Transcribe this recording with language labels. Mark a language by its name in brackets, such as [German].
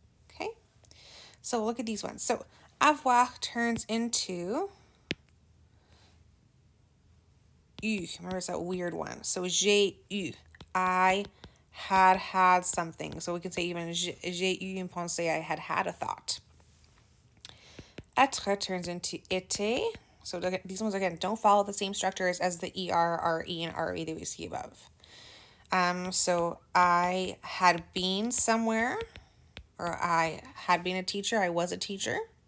[English] Okay, so look at these ones. So avoir turns into eu. Remember, it's that weird one. So [French] j'ai eu. [English] I had something. So we can say even [French] j'ai eu une pensée. [English] I had a thought. Être turns into été. So these ones, again, don't follow the same structures as the er, re, and re that we see above. So I had been somewhere, or I had been a teacher. I was a teacher.